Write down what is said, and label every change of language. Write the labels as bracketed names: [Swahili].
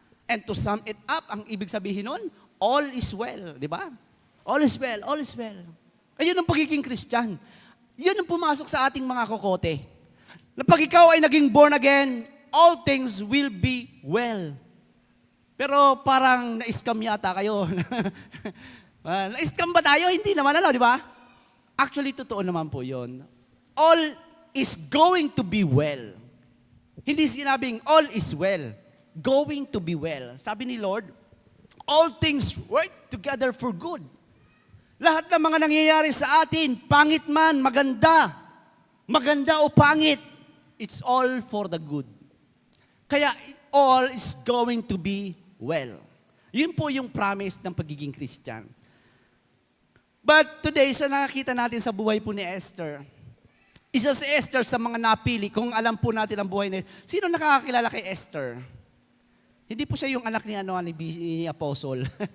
[English] And to sum it up, [Filipino] ang ibig sabihin nun, [English] all is well. [Filipino] Di ba? [English] All is well, all is well. [Filipino] Ayun ang pagiging Christian. Yun ang pumasok sa ating mga kokote. Na pag ikaw ay naging born again, [English] all things will be well. [Filipino] Pero parang na-scam yata kayo. Na-scam ba tayo? Hindi naman, di ba? [English] Actually, [Filipino] totoo naman po yun. [English] All is going to be well. [Filipino] Hindi sinabing [English] all is well. Going to be well. [Filipino] Sabi ni Lord, [English] all things work together for good. [Filipino] Lahat ng mga nangyayari sa atin, pangit man, maganda o pangit, [English] it's all for the good. Kaya all is going to be well. [Filipino] Yun po yung promise ng pagiging Christian. But today, sa nakakita natin sa buhay po ni Esther, isa si Esther sa mga napili, kung alam po natin ang buhay niya. Sino nakakakilala kay Esther? Hindi po siya yung anak ni Apostle.